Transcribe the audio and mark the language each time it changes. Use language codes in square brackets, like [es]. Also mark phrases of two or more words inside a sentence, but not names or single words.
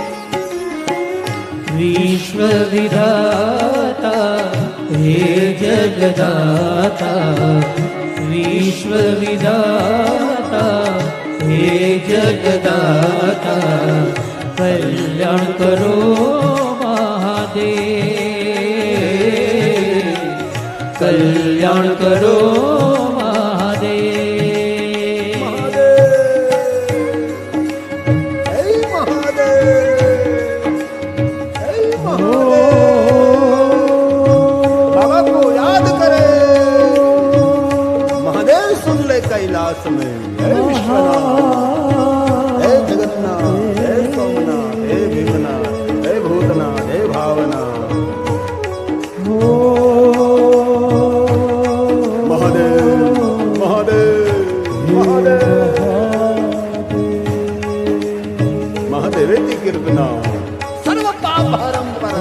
[hi] विश्व विधाता हे जगदाता, विश्व विधाता हे जगदाता, कल्याण करो महादेव, कल्याण करो महादेव। हे महादेव, हे महादेव। बाबा को याद करे, महादेव सुन ले कैलाश में। हे विश्वनाथ, हे जगन्नाथ, हे सोमनाथ, हे भीमनाथ, हे भूतनाथ, हे भावनाथ। [sa] महादेव, महादेव, महादेव, महादेवेची कीर्तना सर्व पाप हरम परम।